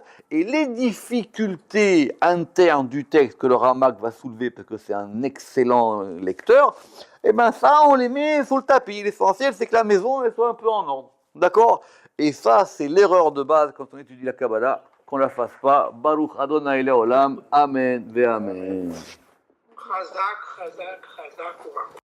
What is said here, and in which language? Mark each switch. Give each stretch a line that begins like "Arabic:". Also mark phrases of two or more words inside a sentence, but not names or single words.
French: Et les difficultés internes du texte que le Ramak va soulever, parce que c'est un excellent lecteur, eh bien ça, on les met sous le tapis. L'essentiel, c'est que la maison, elle soit un peu en ordre. D'accord? Et ça, c'est l'erreur de base quand on étudie la Kabbalah, qu'on ne la fasse pas.
Hebrew: ברוך אדוני לעולם. אמן ואמן. חזק, חזק, חזק.